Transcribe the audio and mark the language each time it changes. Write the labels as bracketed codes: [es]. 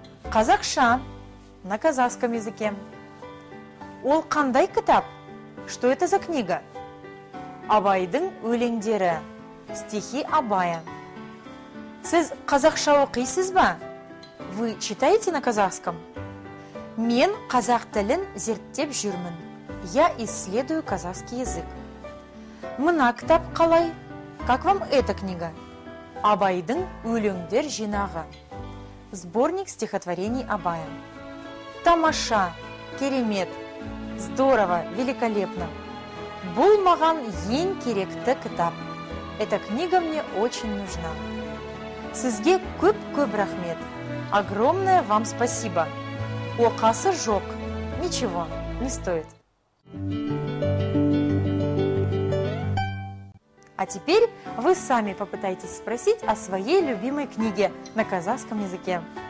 [kk] Қазақша. [ru] На казахском языке. [kk] Ол қандай кітап? [ru] Что это за книга? [kk] Абайдың өлеңдері. [ru] Стихи Абая. [kk] Сіз қазақша оқисыз ба? [ru] Вы читаете на казахском? [kk] Мен қазақ тілін зерттеп жүрмін. [ru] Я исследую казахский язык. [kk] Мына кітап қалай? [ru] Как вам эта книга? [kk] Абайдың өлеңдер жинағы. [ru] Сборник стихотворений Абая. [kk] Тамаша, керемет, [ru] здорово, великолепно. [kk] Бұл маған ең керекті кітап. [ru] Эта книга мне очень нужна. [kk] Сізге көп рахмет. [ru] Огромное вам спасибо. [kk] Оқасы жоқ. [ru] Ничего, не стоит. А теперь вы сами попытайтесь спросить о своей любимой книге на казахском языке.